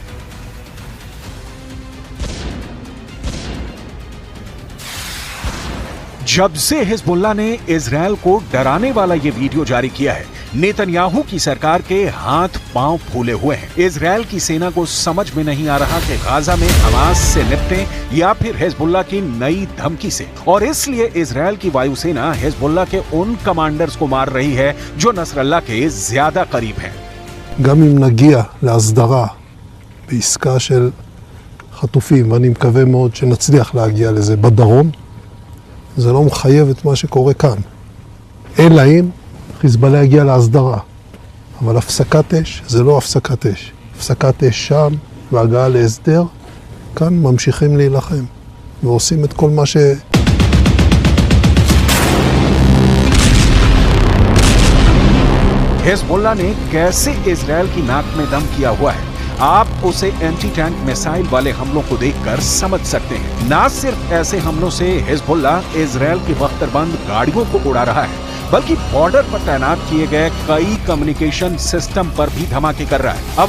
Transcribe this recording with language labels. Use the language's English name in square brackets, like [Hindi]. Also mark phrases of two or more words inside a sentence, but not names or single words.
[Hindi] जब से हिजबुल्लाह ने इजराइल को डराने वाला ये वीडियो जारी किया है, नेतन्याहू की सरकार के हाथ पांव फूले हुए हैं। इजराइल की सेना को समझ में नहीं आ रहा कि गाजा में हमास से निपटें या फिर हिजबुल्लाह की नई धमकी से, और इसलिए इजराइल की वायुसेना हिजबुल्लाह के उन कमांडर्स को मार रही है जो नसरल्लाह के ज्यादा करीब हैं। [Hebrew] גם אם נגיע להסדרה בעסקה של חטופים, ואני מקווה מאוד שנצליח להגיע לזה בדרום, זה לא מחייב את מה שקורה כאן. אלא אם חיזבאללה יגיע להסדרה. אבל הפסקת אש זה לא הפסקת אש. הפסקת אש שם והגעה להסדר, כאן ממשיכים להילחם. ועושים את כל מה ש... [Hindi] हिजबुल्लाह ने कैसे इजराइल की नाक में दम किया हुआ है, आप उसे [English] anti tank missile [Hindi] वाले हमलों को देखकर समझ सकते हैं। ना सिर्फ ऐसे हमलों से हिजबुल्लाह इजराइल की बख्तरबंद गाड़ियों को उड़ा रहा है, बल्कि बॉर्डर पर तैनात किए गए कई [English] communication system [Hindi] पर भी धमाके कर रहा है।